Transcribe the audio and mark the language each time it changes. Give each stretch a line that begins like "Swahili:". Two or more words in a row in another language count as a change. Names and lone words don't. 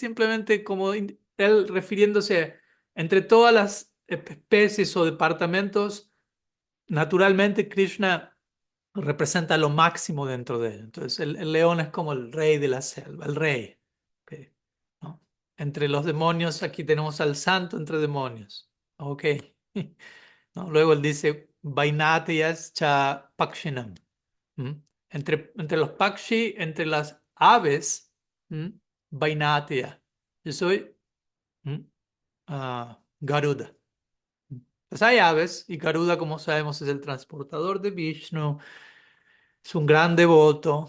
Spanish: Simplemente como él refiriéndose entre todas las especies o departamentos, naturalmente Krishna representa lo máximo dentro de él. Entonces el león es como el rey de la selva, el rey. Ok, ¿no? Entre los demonios, aquí tenemos al santo entre demonios. Ok. ¿No? Luego él dice,
Sanskrit: वैनतियस् च पक्षिणाम्. ¿Mm?
Spanish: Entre los Pakshi, entre las aves, Vainatya. Yo soy ¿mm? Garuda. Pues hay aves y Garuda, como sabemos, es el transportador de Vishnu, es un gran devoto.